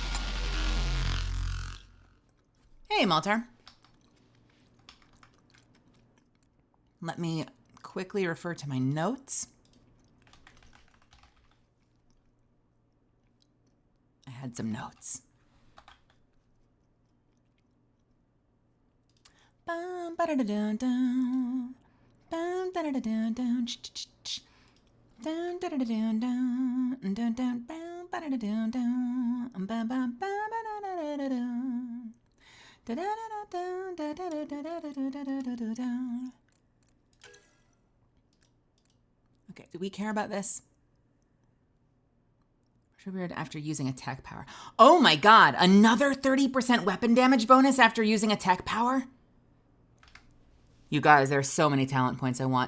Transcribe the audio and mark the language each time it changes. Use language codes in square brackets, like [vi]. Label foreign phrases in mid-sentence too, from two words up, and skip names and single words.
[en] Hey, Maltar. Let me quickly refer to my notes. I had some notes. Bum, ba-da-da-dun-dun. Bum, da-da-da-dun-dun. Dun, da-da-da-dun-dun. Dun, dun, bum, ba-da-da-dun-dun. Bum, bum, ba-da-da-da-dun. Da-da-da-da-dun, da-da-da-da-da-da-da-da-da-da. Okay, do we care about this? Triggered after using attack power. Oh my god, another 30% weapon damage bonus after using attack power? You guys, there are so many talent points I want.